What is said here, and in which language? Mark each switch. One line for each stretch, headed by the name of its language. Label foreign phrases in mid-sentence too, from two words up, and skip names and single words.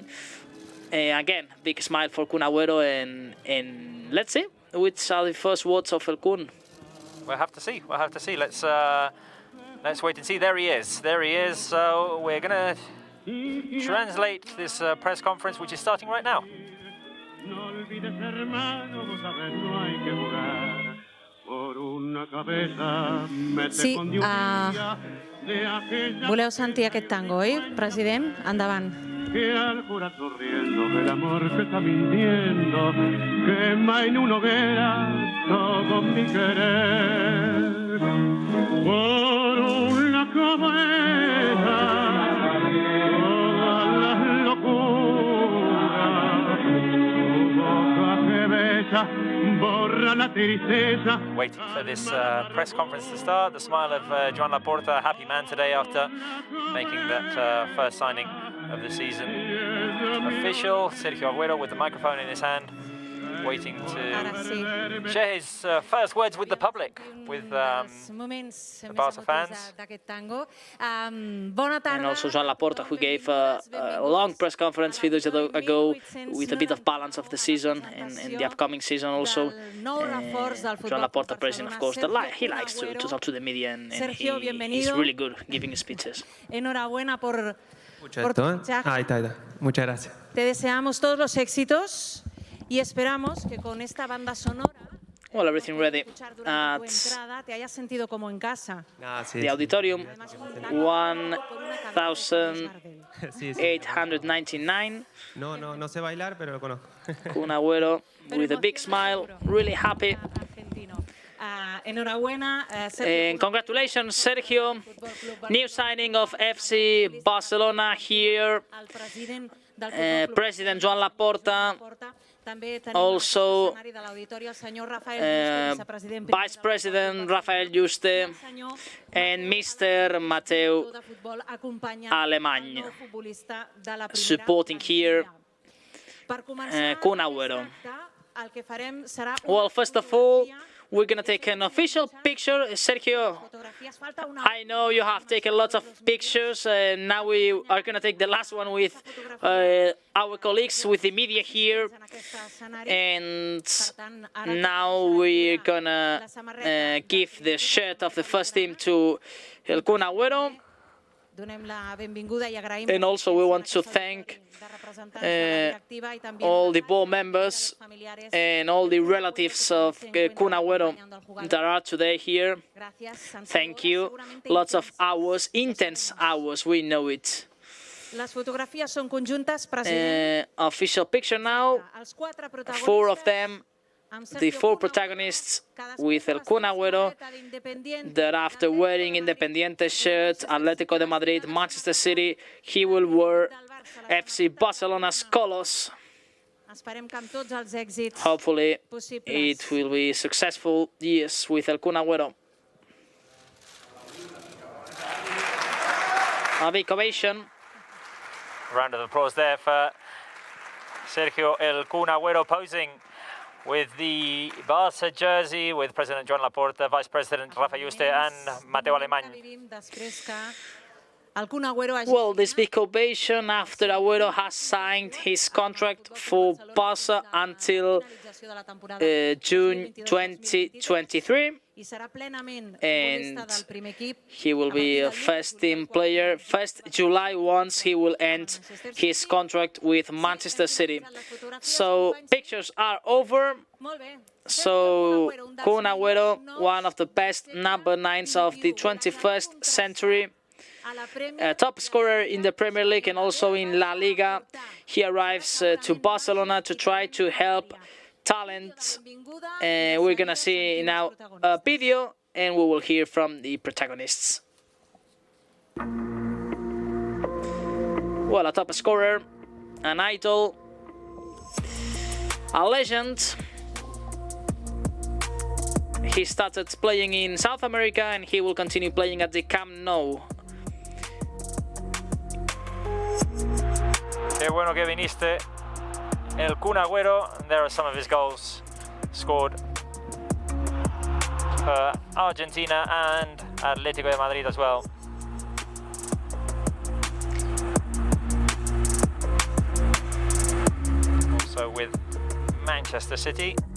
English: Again, big smile for Kun Agüero, and let's see which are the first words of El Kun. We'll have to see. Let's wait and see. There he is. So we're gonna translate this press conference, which is starting right now.
Catalan: Sí, voleu sentir aquest tango, oi, president? Endavant.
Spanish: Que al corazón riendo del amor que está mintiendo, quema en una hoguera todo mi querer. Por una cabeza, todas las locuras, tu boca que besa, borra la tristeza.
English: Waiting for this press conference to start. The smile of Joan Laporta, a happy man today after making that first signing of the season official. Sergio Agüero with the microphone in his hand. waiting
Catalan: Ara
English: to
Catalan: sí.
English: share his first words with the public, with the Barça fans.
Catalan: D'aquest tango. Bona tarda.
English: And also Joan Laporta, who gave a long press conference few days ago with a bit of balance of the season and the upcoming season also. Joan Laporta, president, of course, he likes to talk to the media, and he's really good giving speeches.
Spanish: Enhorabuena por tu fichaje. Ahí está. Muchas gracias. Te deseamos todos los éxitos y esperamos que con esta banda sonora
English: Well, everything ready
Spanish: escuchar durante tu
English: at
Spanish: entrada te hayas sentido como en casa. Sí,
English: the auditorium.
Spanish: Además, contando por una cadena de 1,899. No sé bailar, pero lo conozco.
English: Kun Agüero with a big smile, really happy.
Spanish: argentino. Enhorabuena,
English: And congratulations, Sergio. New signing of FC Barcelona here.
Catalan: al president del Futbol Club
English: President Joan Laporta.
Catalan: També tenim
English: Also,
Catalan: al escenari de l'auditori el senyor Rafael Juste, vicepresident
English: Vice President Rafael Juste and Mr.
Catalan: Mateu de futbol acompanyant Alemany, el nou futbolista de la primera
English: supporting here
Catalan: Per començar, Kun Agüero. el que farem serà
English: Well, first of all, we're going to take an official picture.
Catalan: Sergio, fotografies. Falta una
English: I know you have taken lots of pictures, and now we are going to take the last one with our colleagues, with the media here.
Catalan: en aquest escenari.
English: And now we're going to give the shirt of the first team to el Kun Agüero.
Catalan: Donem la benvinguda i agraïm
English: And also we want to thank all the board members and all the relatives of Kun Agüero that are today here. Thank you. Lots of hours, intense hours, we know it.
Catalan: Les fotografies són conjuntes, president.
English: Official picture now,
Catalan: Els quatre protagonistes,
English: 4 of them,
Catalan: amb Sergio
English: the 4 Kun protagonists
Catalan: cadascun
English: with el
Catalan: amb la Kun seva Agüero, samarreta d'Independiente,
English: that after wearing Independiente shirt, Atletico de Madrid, Manchester City, he will wear FC Barcelona's colors.
Catalan: Esperem que amb tots els èxits
English: Hopefully
Catalan: possibles.
English: it will be successful years with el Kun Agüero. A big ovation. Round of applause there for Sergio El Kun Agüero posing with the Barça jersey, with President Joan Laporta, Vice President Rafa Juste and Mateu Alemany.
Catalan: Vivim després que el Kun Agüero hagi
English: Well, this big ovation after Agüero has signed his contract for Barça until
Catalan: finalització de la temporada
English: June 2023.
Catalan: i serà plenament
English: And
Catalan: futbolista del primer equip.
English: he will be a first team player 1st July once he will end his contract with Manchester City. So pictures are over. Molt bé. So Kun Agüero, one of the best number 9s of the 21st century,
Catalan: A la Premier,
English: a top scorer in the Premier League and also in La Liga. He arrives to Barcelona to try to help talent. We're gonna see now a video and we will hear from the protagonists. Well, a top scorer, an idol, a legend. He started playing in South America and he will continue playing at the Camp Nou.
Spanish: Qué bueno que viniste, El Kun Agüero.
English: There are some of his goals scored for Argentina and Atletico de Madrid as well. Also with Manchester City.